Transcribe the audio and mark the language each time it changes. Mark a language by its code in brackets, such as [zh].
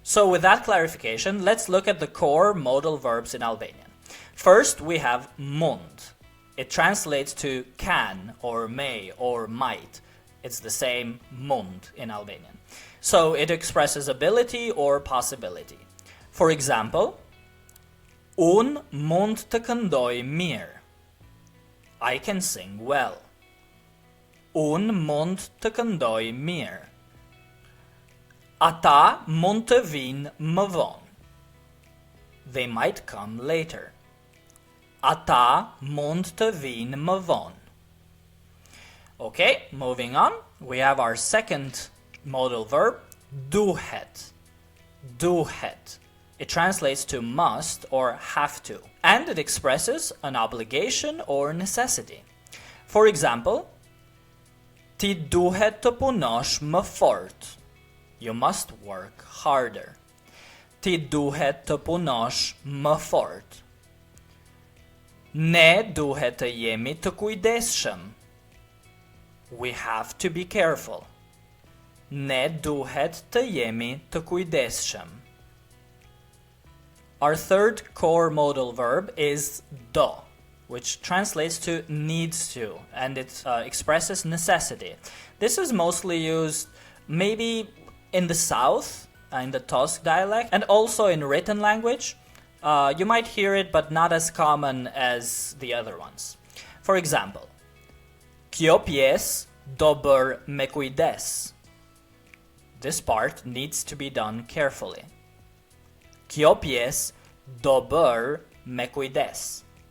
[en] So with that clarification, let's look at the core modal verbs in Albanian. First, we have mund. It translates to can, or may, or might. It's the same mund in Albanian. So it expresses ability or possibility. For example, [sq] unë mund të këndoj mirë. [en] I can sing well. [sq] Unë mund të këndoj mirë. Ata mund të vinë më vonë. [en] They might come later. [sq] Ata mund të vinë më vonë. [en] Okay, moving on, we have our second modal verb, duhet. Duhet. It translates to must or have to, and it expresses an obligation or necessity. For example, [sq] ti duhet të punosh më fort. [en] You must work harder. [sq] Ti duhet të punosh më fort. Ne duhet të jemi të kujdesshëm. [en] We have to be careful. [sq] Ne duhet të jemi të kujdesshëm. [en] Our third core modal verb is do, which translates to needs to, and it expresses necessity. This is mostly used maybe in the south, in the Tosk dialect, and also in written language. You might hear it, but not as common as the other ones. For example, [sq] kjo pjesë do bër me kujdes. [en] This part needs to be done carefully. [sq] Kjo pjesë do bër me kujdes.